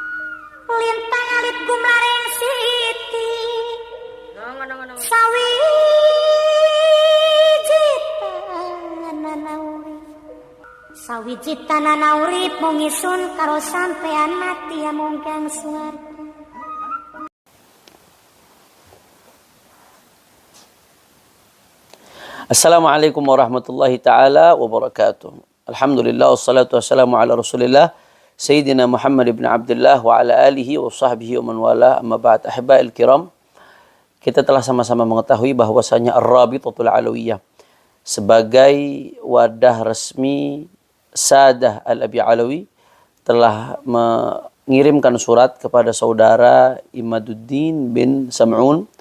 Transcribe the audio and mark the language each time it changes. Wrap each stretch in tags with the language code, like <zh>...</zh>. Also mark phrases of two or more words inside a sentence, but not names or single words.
<jv>Lintang alit gumlaring siti. Ngono. Sawiji tanana urip mung isun karo sampean mati amung kang swarga.</jv> <ar>السلام عليكم ورحمة الله تعالى وبركاته. الحمد لله والصلاة والسلام على رسول الله سيدنا محمد بن عبد الله وعلى آله وصحبه ومن والاه أما بعد. أحبائي الكرام,</ar> <id>kita telah sama-sama mengetahui bahwasanya Ar-Rabitatul Alawiyah sebagai wadah resmi Sadah Al-Abi Alawi telah mengirimkan surat kepada saudara Imaduddin bin Sam'un,</id>